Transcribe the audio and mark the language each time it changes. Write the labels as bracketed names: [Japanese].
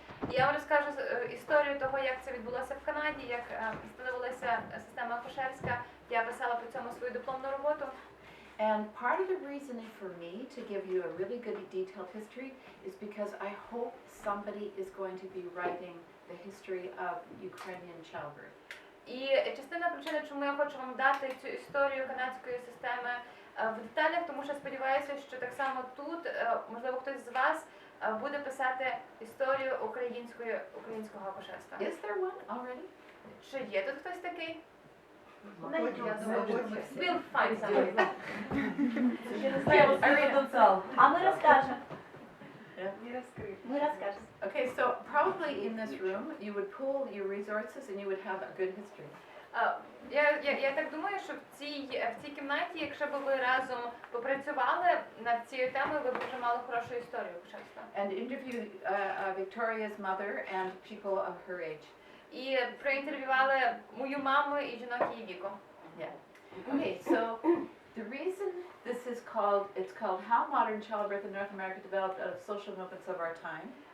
[Ukrainian] Я вам розкажу історію того, як це відбулося в Канаді, як встановилася система акушерська. Я писала по цьому свою дипломну роботу. [English] And part of the reasoning for me to give you a really good detailed history is because I hope somebody is going to be writing the history of Ukrainian childbirth. [Ukrainian] І частина причини, чому я хочу вам дати цю історію канадської системи в деталях, тому що сподіваюся, що так само тут, можливо, хтось з вас буде писати історію українського акушерства. [English] Is there one already? [Ukrainian] Чи є тут хтось такий? [English] We'll find someone. [Ukrainian] А ми розкажемо. Ми розкажемо. [English] Okay, so probably in this room you would pool your resources and you would have a good history. [Ukrainian] Я так думаю, що в цій кімнаті, якщо б ви разом попрацювали над цією темою, ви б вже мали хорошу історію акушерства. [English] And interview Victoria's mother and people of her age. [Ukrainian] І проінтерв'ювали мою маму і жінок її віку. [English] Yeah. Okay, so the reason this is called, it's called How Modern Childbirth in North America Developed Out of Social Movements of Our Time.